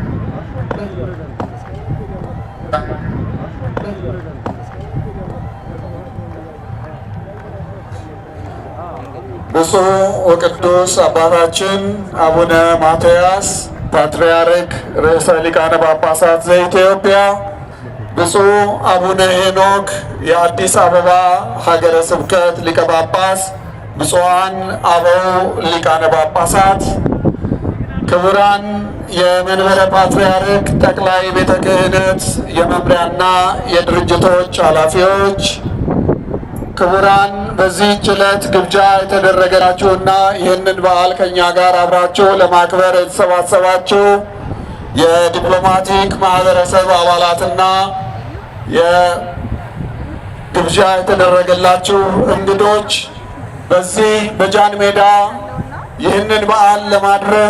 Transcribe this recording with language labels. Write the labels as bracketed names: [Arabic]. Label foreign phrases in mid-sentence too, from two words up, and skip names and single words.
[Amharic] ብፁዕ ወቅዱስ አባታችን አቡነ ማትያስ ፓትርያርክ ርእሰ ሊቃነ ጳጳሳት ዘኢትዮጵያ፣ ብፁዕ አቡነ ሄኖክ የአዲስ አበባ ሀገረ ስብከት ሊቀ ጳጳስ፣ ብፁዓን አበው ሊቃነ ጳጳሳት፣ ክቡራን የመንበረ ፓትርያርክ ጠቅላይ ቤተ ክህነት የመምሪያና የድርጅቶች ኃላፊዎች፣ ክቡራን በዚህች ዕለት ግብዣ የተደረገላችሁና ይህንን በዓል ከኛ ጋር አብራችሁ ለማክበር የተሰባሰባችሁ የዲፕሎማቲክ ማህበረሰብ አባላትና የግብዣ የተደረገላችሁ እንግዶች፣ በዚህ በጃን ሜዳ ይህንን በዓል ለማድረስ